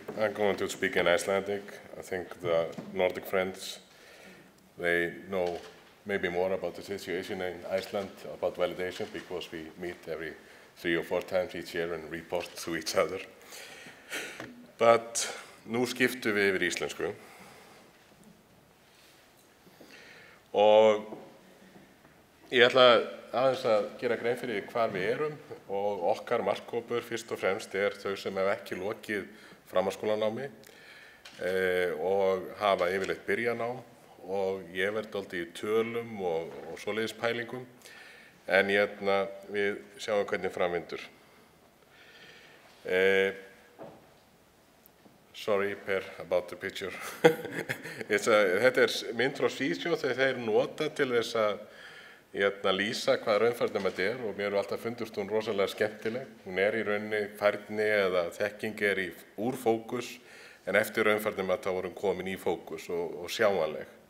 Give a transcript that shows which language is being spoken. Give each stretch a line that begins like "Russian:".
English: I'm going to speak in Icelandic. I think the Nordic friends, they know maybe more about the situation in Iceland, about validation, because we meet every 3 or 4 times each year and report to each other.
Icelandic: But nú skiptum við yfir íslensku. Og ég ætla aðeins að gera grein fyrir hvar við erum, og okkar markhópur fyrst og fremst þau sem hafa ekki lokið framhaldsskólanámi og hafa yfirleitt byrjanám. Og ég verð dálítið í tölum og svoleiðis pælingum, en við sjáum hvernig framvindur.
English: Sorry, Per, about the picture.
Icelandic: Þetta mynd frá Svíþjóð þeir nota til þess að lýsa hvað raunfærnimat og mér hefur alltaf fundist hún rosalega skemmtileg. Hún í rauninni færni eða þekking úr fókus, en eftir raunfærnimat þá voru hún komin í fókus og sjáanleg.